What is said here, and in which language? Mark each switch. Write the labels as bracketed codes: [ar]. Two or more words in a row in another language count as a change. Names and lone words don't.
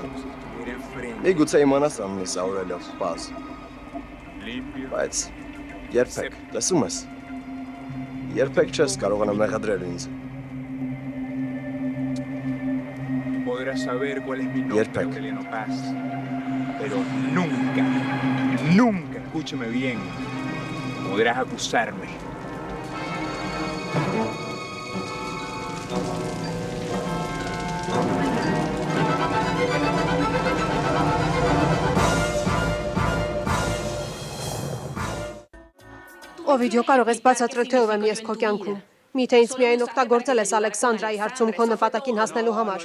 [hy] Միգուցե իմանաս անունս, Աուրելիո, պարզ։ Բայց երբեք, լսում ես։ Երբեք չես կարողանա մեղադրել ինձ։ Երբեք։ [es] Pero nunca, nunca, escúcheme bien, podrás acusarme. [hy] Օվիդիո, կարող ես բացատրել, թե ով եմ ես քո կյանքում։ Միթե ինձ միայն օգտագործել ես Ալեքսանդրայի հարցում քո նպատակին հասնելու համար։